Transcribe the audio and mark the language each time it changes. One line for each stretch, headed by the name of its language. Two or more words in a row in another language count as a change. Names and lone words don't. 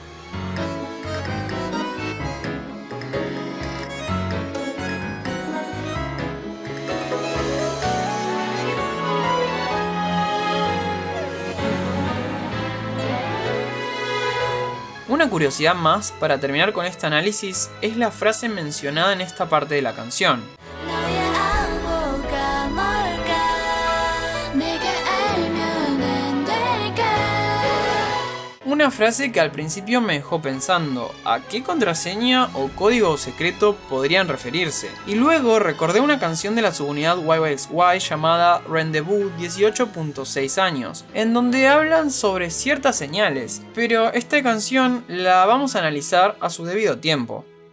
Spanish: Una curiosidad más para terminar con este análisis es la frase mencionada en esta parte de la canción.
Korean: 너의 안무가 뭘까 내가 알면 안 될까.
Spanish: Una frase que al principio me dejó pensando a qué contraseña o código secreto podrían referirse. Y luego recordé una canción de la subunidad YYXY llamada Rendezvous 18.6 años, en donde hablan sobre ciertas señales, pero esta canción la vamos a analizar a su debido tiempo.